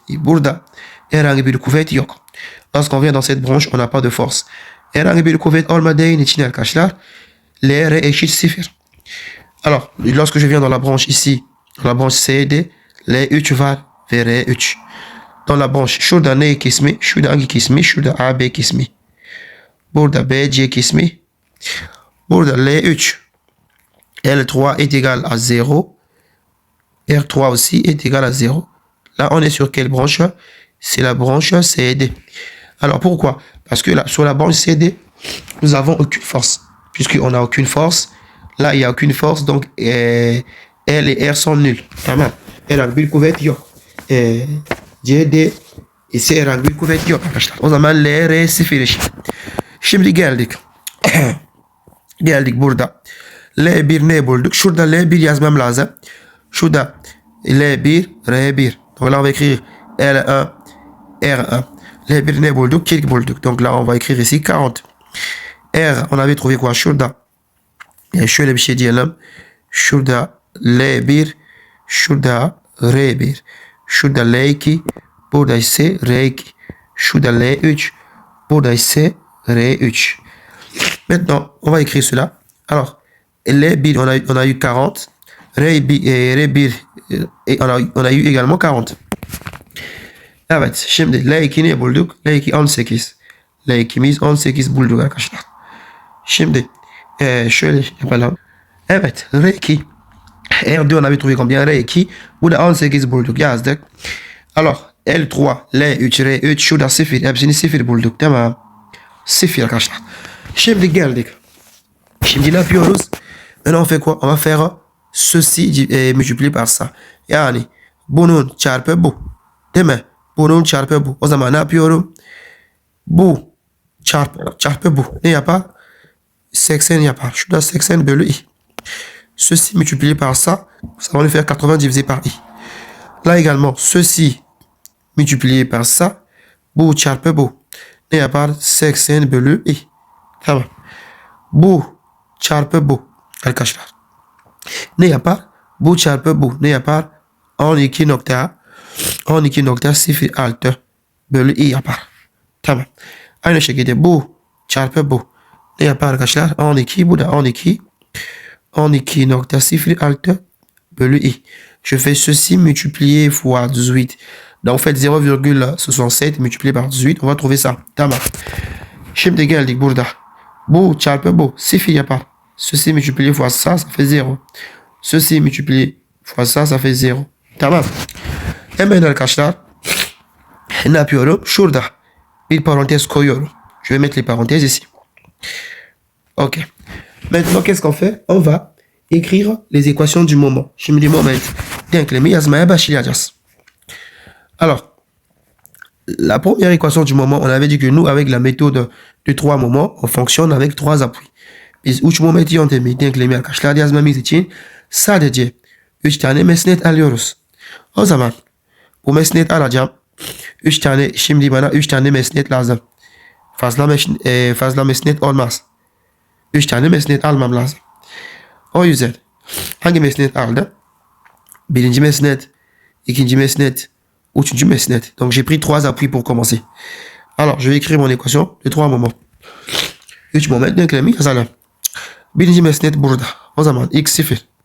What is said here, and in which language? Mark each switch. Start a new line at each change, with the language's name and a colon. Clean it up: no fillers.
Turkish: Burada herhangi bir kuvvet yok.
French: Lorsqu'on vient dans cette branche, on n'a pas de force.
Turkish: Herhangi bir kuvvet olmadığı için arkadaşlar LR eşit 0.
French: Alors, lorsque je viens dans la branche ici, dans la branche CD, L3
Turkish: var ve
French: R3. Dans la branche
Turkish: şurada N kısmı, şurada hangi kısmı, şurada AB kısmı. Burada BC kısmı. Burada L3.
French: L3 est égal à 0. R3 aussi est égal à 0. Là, on est sur quelle branche? C'est la branche CD. Alors, pourquoi? Parce que là, sur la branche CD, nous n'avons aucune force. Puisqu'on n'a aucune force, là, il n'y a aucune force, donc L et R sont nuls.
Turkish: Tamam. Herhangi bir kuvvet yok. CD ise herhangi bir kuvvet yok arkadaşlar. O zaman LR 0 eşit. Şimdi geldik. Geldik burada. L1 ne bulduk? Şurada L1 yazmam lazım. Şurada L1, R1.
French: Donc là, on va écrire L1, R1.
Turkish: L1 ne bulduk? 40 bulduk.
French: Donc là, on va écrire ici 40. R, on avait trouvé quoi?
Turkish: Şurada. Şöyle bir şey diyelim. Şurada L1, şurada R1. Şurada L2, burada ise R2. Şurada L3, burada ise R3.
French: Maintenant, on va écrire cela. Alors, L1, on a eu 40. R1, on a eu également 40.
Turkish: Evet, şimdi L2 ne bulduk? L2 18. L2'miz 18 bulduk arkadaşlar. Şimdi şöyle yapalım. Evet, R2.
French: R2 on avait trouvé combien?
Turkish: R2. Burada 18 bulduk, yazdık. Alors, L3, L3, R3 şurada 0. Hepsini 0 bulduk, tamam. 0 arkadaşlar. Şimdi geldik. Şimdi ne yapıyoruz?
French: Maintenant on fait quoi? On va faire ceci multiplié par ça.
Turkish: Yani bunun çarpı bu. Değil mi? Bunun çarpı bu. O zaman ne yapıyorum? Bu çarpı bu. Ne yapar? 80 yapar. Şurada 80 bölü i.
French: Ceci multiplié par ça, ça va nous faire 80 divisé par i. Là également, ceci multiplié par ça,
Turkish: bu çarpı bu. Ne yapar? 80 bölü i. Tamam. Bu çarpı bu. Arkadaşlar. Ne yapar? Bu çarpı bu. Ne yapar? 12.06 bölü i yapar. Tamam. Aynı şekilde bu çarpı bu. Ne yapar arkadaşlar? 12. Bu da 12. 12.06 bölü i.
French: Je fais ceci multiplié fois 18. Donc, en fait, 0,67 multiplié par 18. On va trouver ça.
Turkish: Tamam. Şimdi geldik burada. Bu çarpı bu. 0 yapar.
French: Ceci multiplié fois ça, ça fait 0. Ceci multiplié fois ça, ça fait 0.
Turkish: Tamam. Hemen arkadaşlar ne yapıyorum? Şurada bir parantez koyuyorum.
French: Je vais mettre les parenthèses ici. Ok. Maintenant, qu'est-ce qu'on fait? On va écrire les équations du moment.
Turkish: Şimdi moment denklemi yazmaya başlayacağız.
French: Alors, la première équation du moment, on avait dit que nous, avec la méthode de 3 moments, on fonctionne avec 3 appuis.
Turkish: Biz 3 moment yöntemi denklemi arkadaşlar yazmamız için sadece 3 tane mesnet alıyoruz. O zaman bu mesnet alacağım. 3 tane, şimdi bana 3 tane mesnet lazım. Fazla mesnet olmaz. 3 tane mesnet almam lazım. O yüzden hangi mesnet aldım? Birinci mesnet, ikinci mesnet, üçüncü mesnet.
French: Donc j'ai pris 3 appuis pour commencer. Alors je vais écrire mon équation de 3 moments.
Turkish: 3 moment denklemi yazalım. Birinci mesnet burada. O zaman x 0.